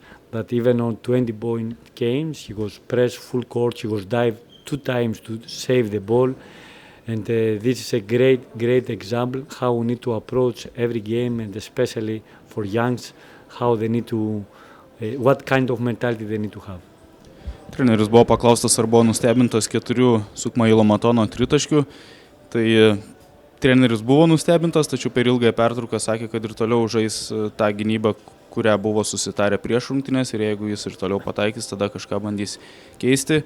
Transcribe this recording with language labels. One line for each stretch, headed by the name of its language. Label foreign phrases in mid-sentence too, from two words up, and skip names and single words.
English: That even on 20-point games, he was pressed full court, he was dived 2 times to save the ball. And this is a great example how we need to approach every game, and especially for youngs, how they need to, what kind of mentality they need to have.
Lithuanian: Treneris buvo paklaustas, ar buvo nustebintas 4 Sukmailo Matono tritaškių. Tai treneris buvo nustebintas, tačiau per ilgąją pertrauką sakė, kad ir toliau žais tą gynybą, kurią buvo susitarę prieš rungtynes, ir jeigu jis ir toliau pataikys, tada kažką bandys keisti.